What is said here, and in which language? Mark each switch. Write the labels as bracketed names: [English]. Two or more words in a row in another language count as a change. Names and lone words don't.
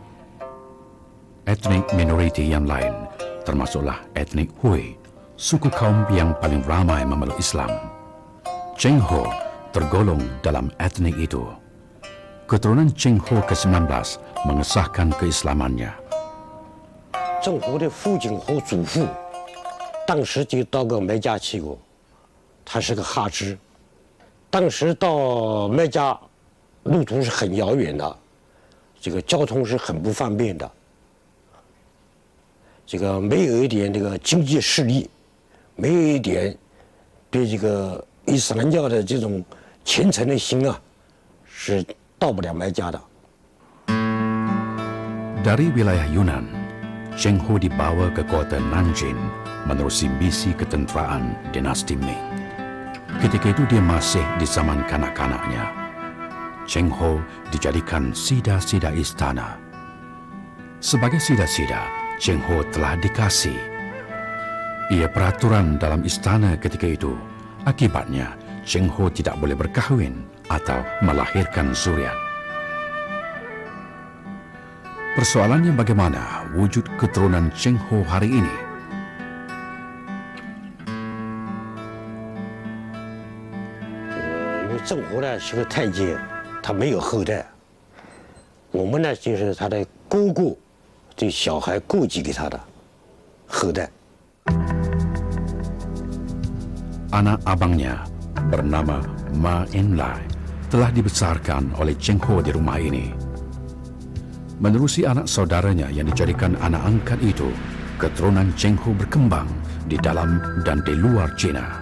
[Malay] Etnik minoriti yang lain termasuklah etnik Hui, suku kaum yang paling ramai memeluk Islam. Cheng Ho tergolong dalam etnik itu. Keturunan Cheng Ho ke-19 mengesahkan keislamannya. [Chinese] 郑和的父亲和祖父当时就到过麦加去过，他是个哈支。当时到麦加路途是很遥远的，这个交通是很不方便的，这个没有一点这个经济实力，没有一点对这个伊斯兰教的这种虔诚的心啊，是到不了麦加的。 [Malay] Dari wilayah Yunan, Cheng Ho dibawa ke kota Nanjing menerusi misi ketenteraan dinasti Ming. Ketika itu dia masih di zaman kanak-kanaknya. Cheng Ho dijadikan sida-sida istana. Sebagai sida-sida, Cheng Ho telah dikasih. Ia peraturan dalam istana ketika itu. Akibatnya, Cheng Ho tidak boleh berkahwin atau melahirkan zuriat. Persoalannya bagaimana wujud keturunan Cheng Ho hari ini? [Chinese] 因为郑和呢是个太监，他没有后代。我们呢就是他的姑姑，这小孩过继给他的后代。 [Malay] Anak abangnya bernama Ma Enlai telah dibesarkan oleh Cheng Ho di rumah ini. Menerusi anak saudaranya yang dijadikan anak angkat itu, keturunan Cheng Ho berkembang di dalam dan di luar China.